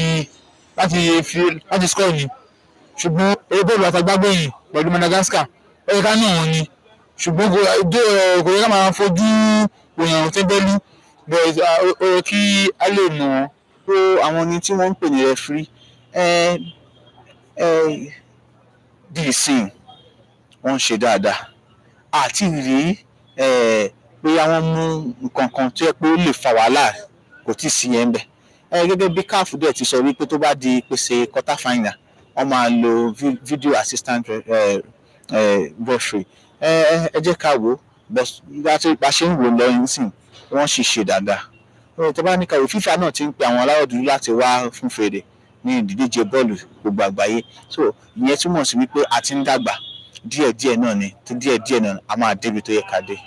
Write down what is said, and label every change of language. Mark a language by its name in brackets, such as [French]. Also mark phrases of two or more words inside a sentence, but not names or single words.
[Yoruba] láti score ni, ṣùgbọ́n eré bọ́ọ̀lù àtàgbàgbẹ̀yìn pẹ̀lú Madagascar ó yẹ ká náà wọn ni, ṣùgbọ́n kò yẹ ká máa fojú òyìnbó tẹ́ńbẹ́lú, ó yẹ kí a lè mọ̀ pé àwọn ni tí wọ́n ń pè ní referee bí ìsìn wọ́n ń ṣe dáadáa àti rí pé àwọn mú nǹkan kan tó yẹ pé ó lè fa wàhálà kò tí ì sí yẹn bẹ̀. Gẹ́gẹ́ bí CAF dẹ̀ ti sọ wípé tó bá di pèsè [English] quarter final [Yoruba] wọ́n máa lo [English] video assistant referee. [Yoruba] Ẹ jẹ́ ká wò ó bá ṣe ń wò lọ nísìn wọ́n sì ṣe dáadáa. Tó bá ní ká wò, FIFA náà ti ń pe àwọn aláwọ̀ dúdú láti wá fún fèrè ní ìdíje bọ́ọ̀lù gbogbo àgbáyé, so ìyẹn túmọ̀ sí wípé a ti ń dàgbà díẹ̀díẹ̀ náà ni díẹ̀díẹ̀ náà a máa débi tó yẹ ká dé.